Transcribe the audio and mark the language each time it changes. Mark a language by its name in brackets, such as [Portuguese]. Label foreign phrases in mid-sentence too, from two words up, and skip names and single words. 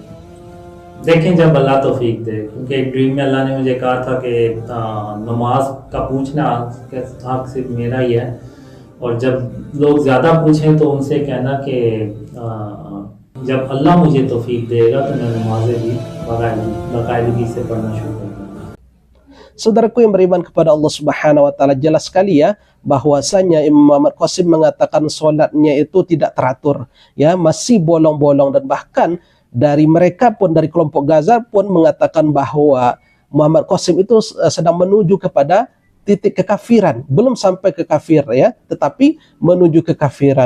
[Hindi] देखें जब अल्लाह तौफीक दे, क्योंकि एक ड्रीम में अल्लाह ने मुझे कहा था कि नमाज का पूछना हक सिर्फ मेरा ही है, और जब लोग ज़्यादा पूछें तो उनसे कहना कि जब अल्लाह मुझे तौफीक देगा तो मैं नमाजें भी बाकायदगी से पढ़ना शुरू कर दूँगा। [Indonesian] Saudaraku yang beriman kepada Allah [Arabic] سبحانه وتعالى, [Indonesian] jelas sekali ya bahwasanya Imam Muhammad Qasim mengatakan salatnya itu tidak teratur, ya, masih bolong-bolong, dan bahkan dari mereka pun, dari kelompok Ghazal pun mengatakan bahwa Muhammad Qasim itu sedang menuju kepada titik kekafiran, belum sampai ke kafir ya, tetapi menuju kekafiran.